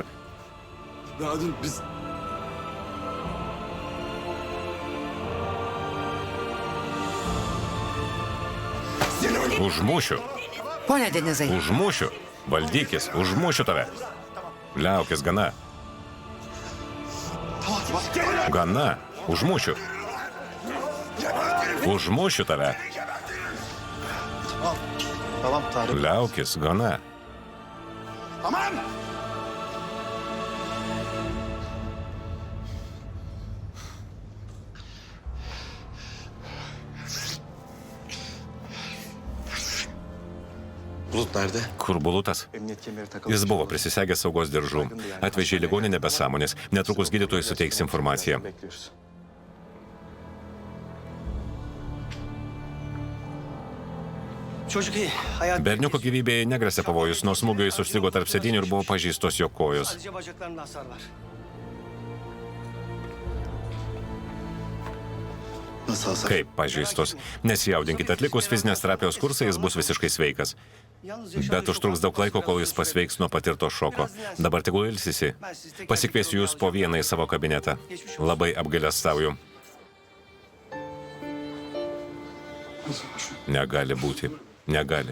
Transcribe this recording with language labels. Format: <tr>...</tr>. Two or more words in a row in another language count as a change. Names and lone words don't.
<tr>Daha dün biz...</tr> <lt>užmušiu. Pone Denizai, Užmušiu. Valdykis, užmušiu tave. Liaukis, gana. Gana. Užmušiu. Užmušiu tave.</lt> <tr>Tamam Tarık.</tr> <lt>Liaukis, gana.</lt> <tr>Tamam. Bulut nerede?</tr> <lt>Kur Bulutas?</lt> <tr>Emniyet kemeri takılı.</tr> <lt>Jis buvo prisisegęs saugos diržų. Atvežė į ligoninę be sąmonės. Netrukus gydytojai suteiks informaciją.</lt> <tr>Bekliyoruz.</tr> <lt>Berniuko gyvybėje negresia pavojus, nuo smūgio jis užstrigo tarp sėdinių ir buvo pažįstos jo kojos.</lt> <tr>Nasıl hasar?</tr> <lt>Kaip pažįstos? Nesijaudinkite, atlikus fizinės terapijos kursą jis bus visiškai sveikas. Bet užtruks daug laiko, kol jis pasveiks nuo patirto šoko. Dabar tegul ilsisi. Pasikviesiu jūs po vieną į savo kabinetą. Labai apgailestauju. Negali būti. Negali.</lt>